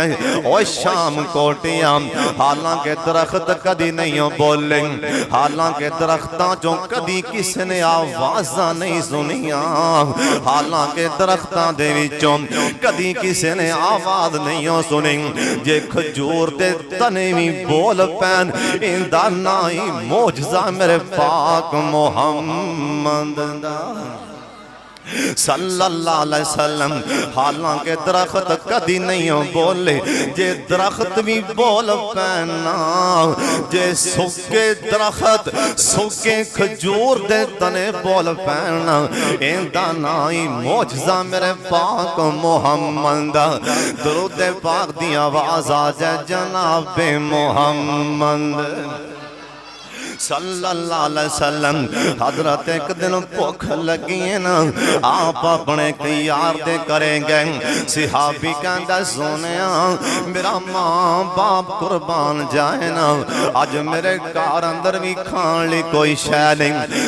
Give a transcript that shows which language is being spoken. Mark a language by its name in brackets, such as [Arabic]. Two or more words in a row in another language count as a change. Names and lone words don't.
[Punjabi] او شام کوٹیا، حالانکہ درخت کدی نہیں بولے، حالانکہ درختاں چوں کدی کسی نے آوازاں نہیں سنیاں، حالانکہ درختاں دے وچوں کدی کسی نے آواز نہیں سنی. جے کھجور دے تنے بھی بول پین، ایندا نہ ہی معجزہ میرے پاک محمد دا [Arabic] صلى الله عليه وسلم. [Punjabi] حالانکہ درخت کدی نہیں بولے، جے درخت بھی بول پینا، جے سکے درخت سکے کھجور دے تنے بول پینا، ایندا نہ ہی معجزہ میرے پاک محمد دا. درود پاک دی آواز آ جائے جنابِ محمد [Arabic] صلى الله عليه وسلم. [Punjabi] حضرت اک دن بھکھ لگی ہے نا، آپ اپنے یار دے کریں گے. صحابی کہندا سوہنیا میرا ماں باپ قربان جائے نا، اج میرے گھر اندر بھی کھان لئی کوئی شے نہیں.